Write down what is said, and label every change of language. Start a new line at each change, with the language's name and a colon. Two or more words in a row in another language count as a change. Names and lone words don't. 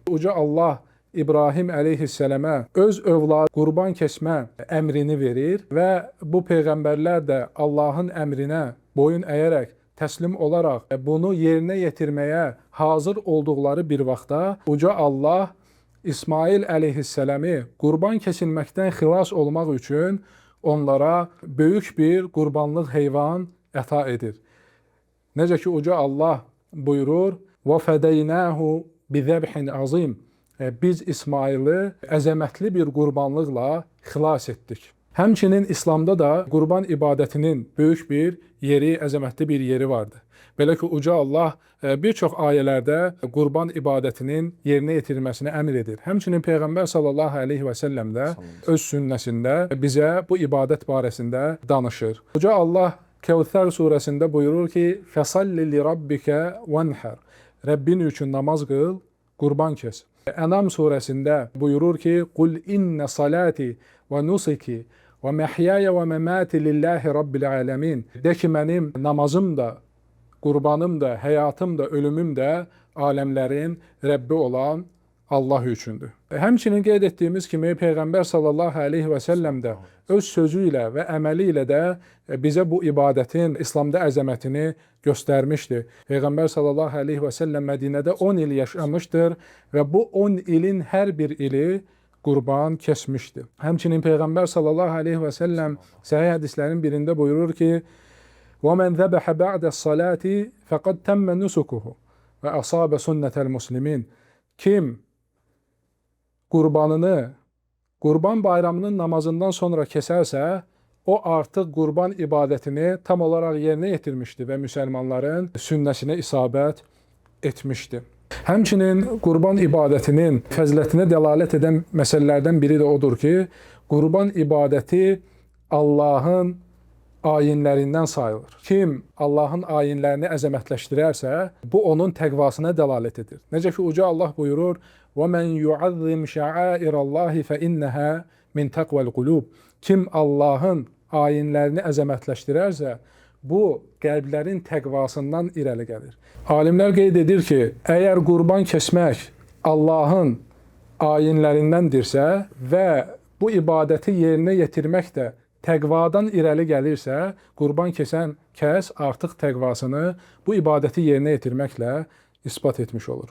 Azerbaijani: Uca Allah İbrahim əleyhissələmə öz övladı qurban kəsmə əmrini verir və bu peyğəmbərlər də Allahın əmrinə boyun əyərək, təslim olaraq bunu yerinə yetirməyə hazır olduqları bir vaxtda Uca Allah İsmail əleyhissələmi qurban kəsilməkdən xilas olmaq üçün onlara böyük bir qurbanlıq heyvan əta edir. Necə ki, Uca Allah buyurur,
Arabic: وَفَدَيْنَاهُ بِذَبْحٍ عَظِيمٍ.
Azerbaijani: Biz İsmaili əzəmətli bir qurbanlıqla xilas etdik. Həmçinin İslamda da qurban ibadətinin böyük bir yeri, əzəmətli bir yeri vardır. Belə ki, Uca Allah bir çox ayələrdə qurban ibadətinin yerinə yetirilməsini əmr edir. Həmçinin Peyğəmbər
Arabic: صلى الله عليه وسلم
Azerbaijani: də öz sünnəsində bizə bu ibadət barəsində danışır. Uca Allah Kəvsər surəsində buyurur ki,
Arabic: فَصَلِّ لِرَبِّكَ وَنْحَرْ.
Azerbaijani: Rəbbin üçün namaz qıl, qurban kəs. Ənam surəsində buyurur ki,
Arabic: قُلْ إِنَّ صَلَاتِ وَنُسِكِ وَمَحْيَايَ وَمَمَاتِ لِلَّهِ رَبِّ الْعَالَمِينَ.
Azerbaijani: De ki, mənim namazım da, qurbanım da, həyatım da, ölümüm də aləmlərin Rəbbi olan Allah üçündür. Həmçinin qeyd etdiyimiz kimi Peyğəmbər
Arabic: صلى الله عليه وسلم
Azerbaijani: də öz sözü ilə və əməli ilə də bizə bu ibadətin İslamda əzəmətini göstərmişdir. Peyğəmbər
Arabic: صلى الله عليه وسلم
Azerbaijani: Mədinədə 10 il yaşamışdır və bu 10 ilin hər bir ili qurban kəsmişdir. Həmçinin Peyğəmbər
Arabic: صلى الله عليه وسلم
Azerbaijani: səhih hədislərin birində buyurur ki,
Arabic: وَمَنْ ذَبَحَ بَعْدَ الصَّلَاةِ فَقَدْ تَمَّ نُسُكُهُ وَأَصَابَ سُنَّةَ الْمُسْلِمِينَ.
Azerbaijani: Kim qurbanını Qurban bayramının namazından sonra kəsərsə, o artıq qurban ibadətini tam olaraq yerinə yetirmişdi və müsəlmanların sünnəsinə isabət etmişdi. Həmçinin qurban ibadətinin fəzilətinə dəlalət edən məsələlərdən biri də odur ki, qurban ibadəti Allahın ayinlərindən sayılır. Kim Allahın ayinlərini əzəmətləşdirərsə, bu onun təqvasına dəlalət edir. Necə ki, Uca Allah buyurur,
Arabic: وَمَنْ يُعَظِّمْ شَعَائِرَ اللّٰهِ فَإِنَّهَا مِنْ تَقْوَ الْقُلُوبِ
Azerbaijani: Kim Allahın ayinlərini əzəmətləşdirərsə, bu qəlblərin təqvasından irəli gəlir. Alimlər qeyd edir ki, əgər qurban kəsmək Allahın ayinlərindəndirsə və bu ibadəti yerinə yetirmək də təqvadan irəli gəlirsə, qurban kəsən kəs artıq təqvasını bu ibadəti yerinə yetirməklə isbat etmiş olur.